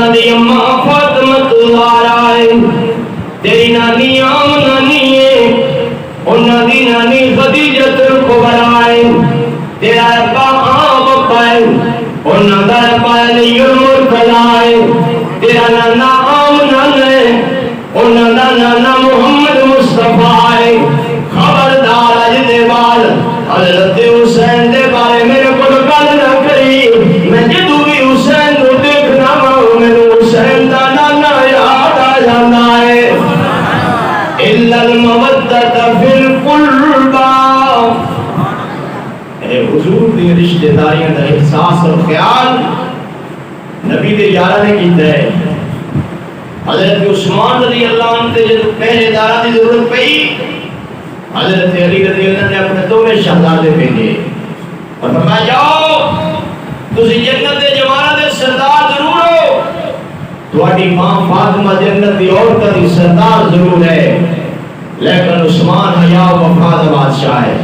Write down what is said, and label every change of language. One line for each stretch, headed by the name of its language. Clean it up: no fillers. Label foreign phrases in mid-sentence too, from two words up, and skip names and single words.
Punjabi: اما فاطمہ زہرا ہے، تیری نانی آمنہ نہیں ہے، انہاں دی نانی خدیجہ کبریٰ ہے، تیرا ابا آب ہے، انہاں دا ابا علی المرتضیٰ ہے، تیرا نانا آمنہ ہے، انہاں دا نانا محمد مصطفیٰ ہے۔ خبردار اج دے بعد حضرت حسین دے بارے میرے کو گل نہ کری، میں جدوں بھی حسین کو دیکھنا وا مینوں حسین دا نانا یاد آ جاندا ہے۔
Arabic: الا المودۃ فی القربى،
Punjabi: اے حضور دی رشتہ داریاں دا احساس اور خیال نبی دے یاراں نے کیتا ہے۔ حضرت عثمان رضی اللہ عنہ تے جب پہلے داراں دی ضرورت پئی، حضرت علی رضی اللہ عنہ نے اپنے دونوں شہزادے بھیجے اور فرمایا جاؤ تسی جنت دے جواناں دے سردار ضرور ہو، تہاڈی ماں فاطمہ جنت دی عورتاں دی سردار ضرور ہے، لیکن عثمان حیا و وفا دا بادشاہ ہے۔